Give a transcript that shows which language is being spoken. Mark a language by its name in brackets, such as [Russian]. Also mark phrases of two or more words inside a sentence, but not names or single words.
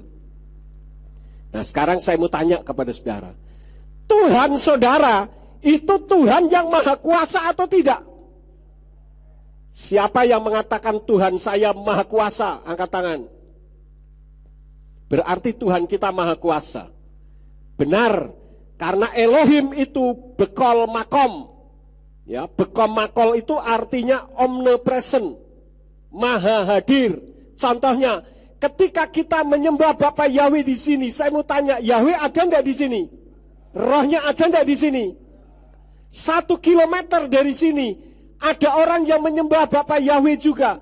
[Indonesian] Nah, sekarang saya mau tanya kepada saudara, Tuhan saudara itu Tuhan yang maha kuasa atau tidak? Siapa yang mengatakan Tuhan saya maha kuasa? Angkat tangan. Berarti Tuhan kita maha kuasa. Benar, karena Elohim itu [Hebrew] בכל מקום. [Indonesian] Ya, [Hebrew] בכל מקום [Indonesian] itu artinya omnipresent, maha hadir. Contohnya, ketika kita menyembah Bapa Yahweh di sini, saya mau tanya, Yahweh ada enggak di sini? Rohnya ada enggak di sini? 1 kilometer dari sini ada orang yang menyembah Bapa Yahweh juga.